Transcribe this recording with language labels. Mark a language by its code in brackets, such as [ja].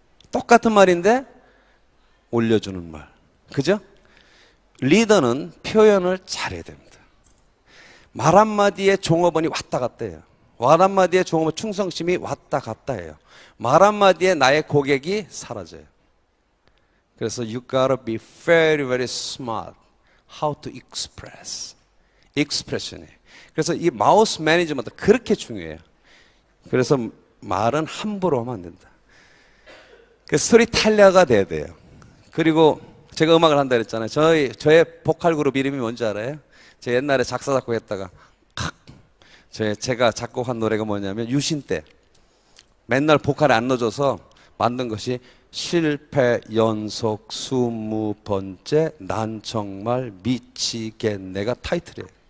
[ko] 똑같은 말인데, 올려주는 말. 그죠? 리더는 표현을 잘해야 됩니다. 말 한마디에 종업원이 왔다 갔다 해요. 말 한마디에 종업원 충성심이 왔다 갔다 해요. 말 한마디에 나의 고객이 사라져요. 그래서 [en] you gotta be very, very smart how to express. [ko] expression이에요. 그래서 이 마우스 매니지먼트 그렇게 중요해요. 그래서 말은 함부로 하면 안 된다. 그 스토리텔러가 돼야 돼요. 그리고 제가 음악을 한다 그랬잖아요. 저의 보컬 그룹 이름이 뭔지 알아요? 제가 옛날에 작사 작곡했다가 제가 작곡한 노래가 뭐냐면 유신 때 맨날 보컬에 안 넣어줘서 만든 것이 실패 연속 20번째 난 정말 미치겠네가 타이틀이에요.